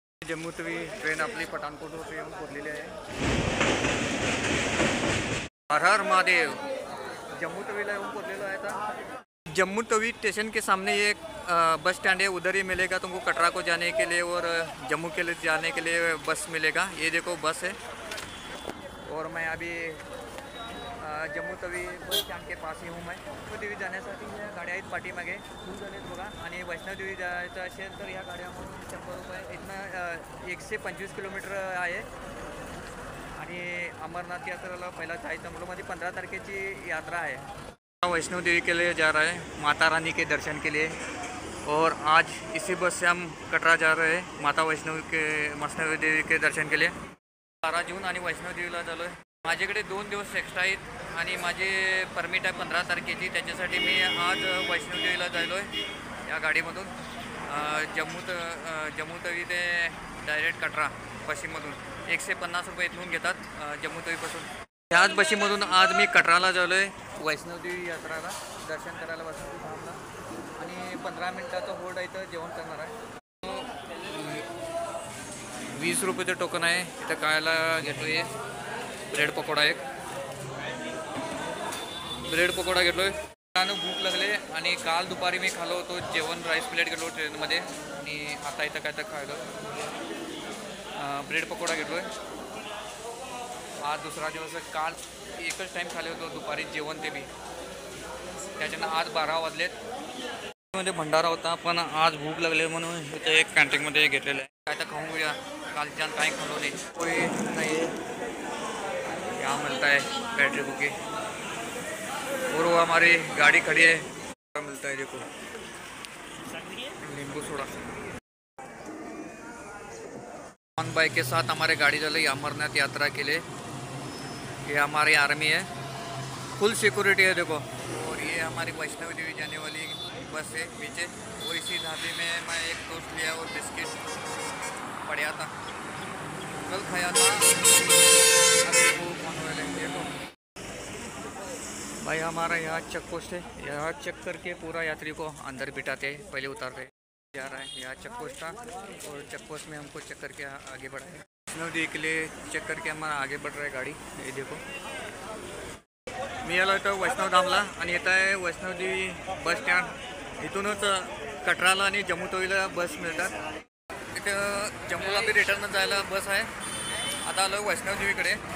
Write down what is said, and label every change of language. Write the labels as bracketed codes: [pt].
[mr] Jammu Tawi train आपली पठाणकोटवर येऊन पोहोचलेली आहे। हर हर महादेव। जम्मू तवीला येऊन पोहोचलेलो आहे आता। [hi] जम्मू तवी स्टेशन के सामने एक बस स्टैंड है, उधर ही मिलेगा तुमको कटरा को जाने के लिए और जम्मू के लिए जाने के लिए बस मिलेगा। ये देखो बस है और मैं अभी जम्मू तवी बस स्टँड के पास ही हूँ। [mr] मैं वैष्णोदेवी जाण्यासाठी ह्या गाड्या आहेत पाठीमागे फुल झालेत बघा। आणि वैष्णोदेवी जायचं असेल तर ह्या गाड्यामधून 100 रुपये इथनं 125 किलोमीटर आहे। आणि अमरनाथ यात्रेला पहिला जायचं म्हणून माझी 15 तारखेची यात्रा है। [hi] वैष्णोदेवी के लिए जा रहे हैं माता रानी के दर्शन के लिए और आज इसी बस से हम कटरा जा रहे हैं माता वैष्णोदेवी के दर्शन के लिए। [mr] 12 जून आणि वैष्णोदेवीला झालो आहे। माझ्याकडे 2 दिवस एक्स्ट्रा आहेत आणि माझे परमिट आहे 15 तारखेची, त्याच्यासाठी मी आज वैष्णोदेवीला जायलो आहे या गाडीमधून। जम्मू तवी ते डायरेक्ट कटरा बशीमधून 150 रुपये इथून घेतात जम्मू तवीपासून। ह्याच बशीमधून आज मी कटराला झालो आहे वैष्णोदेवी यात्राला दर्शन करायला वैष्णोदेवी धामला। आणि 15 मिनिटाचं होल्ड आहे इथं जेवण करणार आहे। 20 रुपयेचं टोकन आहे इथं खायला घेतोय। Bread pakoda bread pakoda घेतलोय। भूक लागले आणि काल दुपारी मी खालो होतो जेवण, राईस प्लेट घेतलो ट्रेनमध्ये आणि आता इथं काय तर खायलो ब्रेड पकोडा घेतलोय। आज दुसरा दिवस, काल एकच टाईम खाले होतो दुपारी जेवण ते बी, त्याच्यानं आज 12 वाजलेत। मध्ये भंडारा होता पण आज भूक लागले म्हणून इथं एक कॅन्टीनमध्ये घेतलेलं आहे। काय तर खाऊन घेऊया, कालच्या काही खाल्लो नाही। [hi] कोई नाही क्या मिलता है बैटरी बुकी और वो हमारी गाड़ी खड़ी है, क्या मिलता है देखो नींबू सोडा। ऑन बाइक के साथ हमारे गाड़ी चल रही अमरनाथ यात्रा के लिए। ये हमारी आर्मी है, फुल सिक्योरिटी है देखो। और ये हमारी वैष्णो देवी जाने वाली बस है पीछे। और इसी ढाबे में मैं एक टोस्ट लिया और बिस्किट पड़ा था, कल खाया था। अभी वो देखो भाई हमारा यहाँ चेक पोस्ट है, यहाँ चेक करके पूरा यात्री को अंदर बिठाते हैं, पहले उतारते जा रहा है। यहाँ चेक पोस्ट था और चेक पोस्ट में हमको चेक करके आगे बढ़ाए। वैष्णोदेवी के लिए चेक करके हमारा आगे बढ़ रहा है गाड़ी। ये देखो [mr] मी आलो होतो वैष्णोधामला आणि येत आहे वैष्णोदेवी बस स्टँड। इथूनच कटराला आणि जम्मू तवीला बस मिळतात। इथं जम्मूला बी रिटर्न जायला बस आहे। आता आलो वैष्णोदेवीकडे।